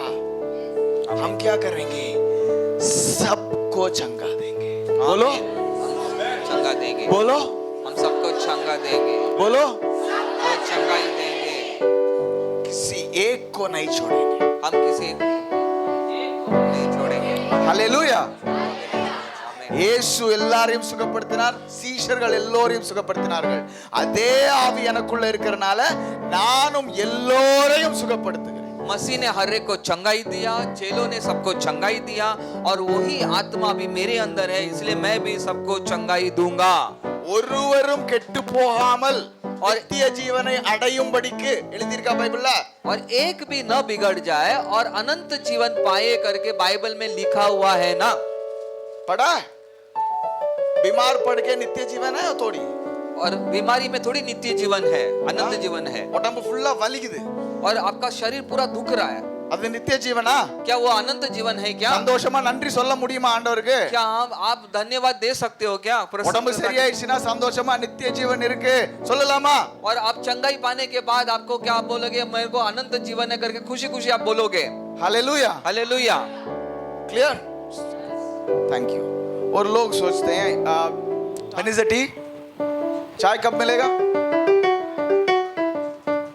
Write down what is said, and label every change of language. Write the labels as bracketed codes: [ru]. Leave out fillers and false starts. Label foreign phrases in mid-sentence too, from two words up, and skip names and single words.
[hi] हम क्या करेंगे? सबको चंगा देंगे। बोलो, चंगा देंगे। बोलो, हम सबको चंगा देंगे। बोलो, सबको चंगाई देंगे। किसी एक को नहीं छोड़ेंगे। हम किसी एक को नहीं छोड़ेंगे। हालेलुया। आमीन। [ta] இயேசு எல்லாரையும் சுகப்படுத்தினார், சீஷர்கள் எல்லோரையும் சுகப்படுத்தினார்கள். அதே ஆவி எனக்குள்ள இருக்கறனால நானும் எல்லோரையும் சுகப்படுத்துகிறேன். [hi] मसीह ने हर एक को चंगाई दिया, चेलों ने सबको चंगाई दिया, और वही आत्मा भी मेरे अंदर है, इसलिए मैं भी सबको चंगाई दूंगा। [ta] ஒருவரும் கெட்டு போகாமல் நித்திய ஜீவனை அடையும்படிக்கு எழுதியிருக்கா பைபிள்ல? [hi] और एक भी न बिगड़ जाए और अनंत जीवन पाए करके बाइबल में लिखा हुआ है ना? पढ़ा? बीमार पड़ के नित्य जीवन है थोड़ी, और बीमारी में थोड़ी नित्य जीवन है, अनंत जीवन है। [ta] உடம்பு ஃபுல்லா வலிக்குது, [hi] और आपका शरीर पूरा दुख रहा है, [ta] அது நித்திய ஜீவனா? [hi] क्या वो अनंत जीवन है क्या? [ta] சந்தோஷமா நன்றி சொல்ல முடியுமா ஆண்டவருக்கு? [hi] क्या आप धन्यवाद दे सकते हो क्या? [ta] உடம்பு சரியாயிடுச்சுனா சந்தோஷமா நித்திய ஜீவன் இருக்கு சொல்லலாமா? [hi] और आप चंगाई पाने के बाद आपको क्या आप बोलोगे? मेरे को अनंत जीवन है करके खुशी खुशी आप बोलोगे। हालेलुया। हालेलुया। [en] Clear? Thank you. [hi] और लोग सोचते हैं [en] When is the tea? [hi] चाय कब मिलेगा? 12।